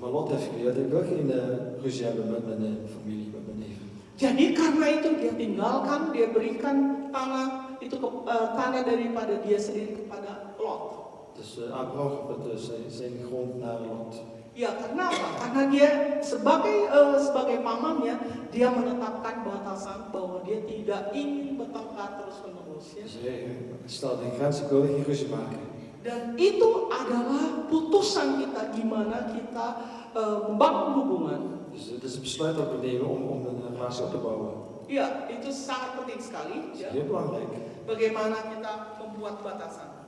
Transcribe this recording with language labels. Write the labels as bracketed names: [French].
[Dutch] Maar Lot heeft geleerd, ik wil geen ruzie hebben met mijn familie, met mijn neven. [Indonesian] Jadi karena itu dia tinggalkan, dia berikan tanah itu tanah daripada dia sendiri kepada Lot. [Dutch] Dus Abraham gaf zijn grond naar Lot. [Indonesian] Ya, karena apa? Karena dia sebagai pamannya, dia menetapkan batasan bahwa dia tidak ingin bertengkar terus-menerus. Ya. [Dutch] Dus hij stelde een grens, ik wilde geen ruzie maken. [Indonesian] Dan itu adalah putusan kita gimana kita membangun hubungan. [Dutch] Dus het is een besluit dat we nemen om een relatie op te bouwen. [Indonesian] Ya, itu sangat penting sekali. [Dutch] Dat is [Indonesian] Ya. [Dutch] heel belangrijk [Indonesian] Bagaimana kita membuat batasan.